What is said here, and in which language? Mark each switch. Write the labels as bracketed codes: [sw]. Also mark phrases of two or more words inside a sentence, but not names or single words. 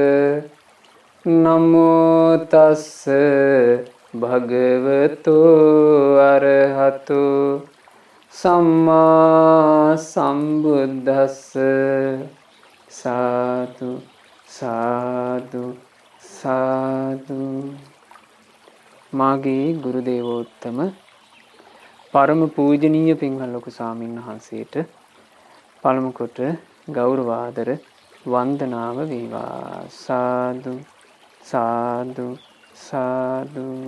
[pi] නමෝ තස්ස භගවතෝ අරහතු සම්මා සම්බුද්දස්ස. [si] සාදු සාදු සාදු. මාගේ ගුරු දේවෝත්තම පරම පූජනීය පින්වත් ලොකු ස්වාමීන් වහන්සේට පළමු කොට ගෞරව ආදර වන්දනාව වේවා. සාදු සාදු සාදු.